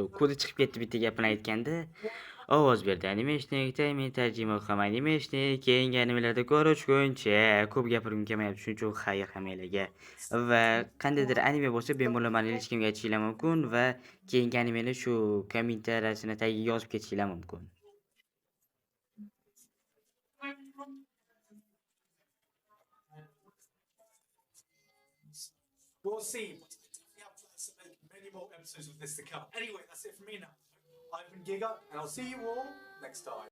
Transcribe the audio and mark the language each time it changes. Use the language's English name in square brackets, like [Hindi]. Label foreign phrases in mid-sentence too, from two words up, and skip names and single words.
[Uzbek] Kodi chiqib ketdi bitta gapini aytganda. Ovoz berdi animeshnik, men tarjima ham animeshnik, keyingi animelarda ko'rishguncha ko'p gapirgim kelmayapti, shuning uchun xayr hammalarga. Va qandaydir anime bo'lsa, bemalol meni ilishkimga aytishinglar mumkin va keyingi animeni shu kommentariyasini tagiga yozib ketishinglar mumkin. [English] We'll see. Many more episodes of this to come. Anyway, that's it from me now. I've been Giga, and I'll see you all next time.